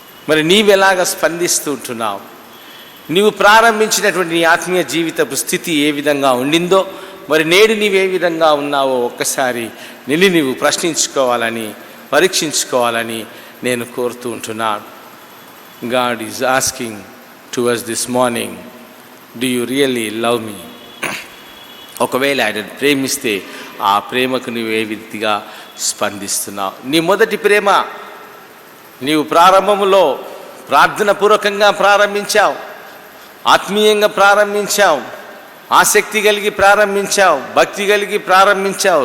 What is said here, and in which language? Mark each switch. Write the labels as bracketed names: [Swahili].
[Telugu] మరి నీవెలాగా స్పందిస్తూ ఉంటున్నావు? నీవు ప్రారంభించినటువంటి నీ ఆత్మీయ జీవితపు స్థితి ఏ విధంగా ఉండిందో, మరి నేడు నీవే విధంగా ఉన్నావో ఒక్కసారి నీవు ప్రశ్నించుకోవాలని, పరీక్షించుకోవాలని నేను కోరుతూ ఉంటున్నాను. [English] God is asking to us this morning, do you really love me? [Telugu] ఒకవేళ ఆయన ప్రేమిస్తే ఆ ప్రేమకు నువ్వు ఏ విధిగా స్పందిస్తున్నావు? నీ మొదటి ప్రేమ నీవు ప్రారంభములో ప్రార్థనపూర్వకంగా ప్రారంభించావు, ఆత్మీయంగా ప్రారంభించావు, ఆసక్తి కలిగి ప్రారంభించావు, భక్తి కలిగి ప్రారంభించావు.